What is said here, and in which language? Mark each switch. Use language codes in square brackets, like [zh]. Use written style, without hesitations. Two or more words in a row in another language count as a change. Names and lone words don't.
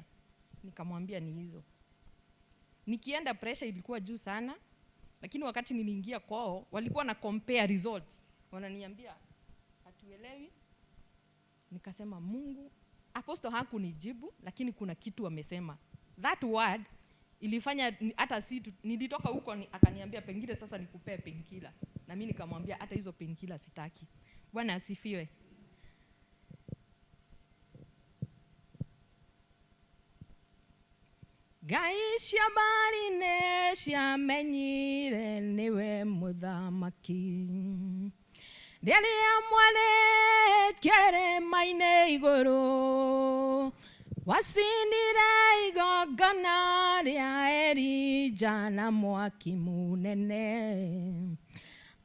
[sw] Nikamwambia ni hizo. Nikienda pressure ilikuwa juu sana, lakini wakati niliingia kwao walikuwa na [en] compare results. [sw] Wananiambia hatuelewi. Nikasema Mungu, apostle hakunijibu, lakini kuna kitu amesema. [en] That word [sw] ilifanya hata nilitoka huko akaniambia pengine sasa nikupee painkiller. Na mimi nikamwambia hata hizo painkiller sitaki. Bwana asifiwe. [ki] Gaisha barine ciamenyire niwe muthamaki. Rĩrĩa mwarĩkĩrĩma-inĩ igũrũ, wacinire igongona rĩa Elija na mwaki mũnene.